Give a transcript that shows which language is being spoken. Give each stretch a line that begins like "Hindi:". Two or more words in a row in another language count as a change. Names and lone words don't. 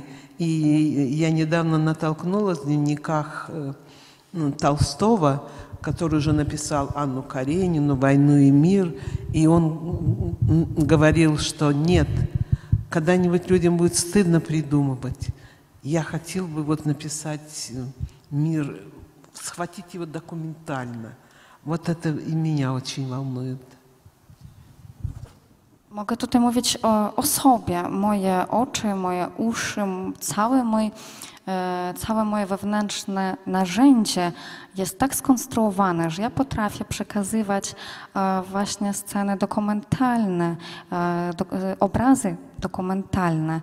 Russian: И я недавно натолкнулась в дневниках Толстого, который уже написал Анну Каренину «Войну и мир», и он говорил, что нет, когда-нибудь людям будет стыдно придумывать. Я хотел бы вот написать мир, схватить его документально. Вот это и меня очень волнует.
Polish: Mogę tutaj mówić o sobie. Moje oczy, moje uszy, całe moje wewnętrzne narzędzie jest tak skonstruowane, że ja potrafię przekazywać właśnie sceny dokumentalne, obrazy dokumentalne.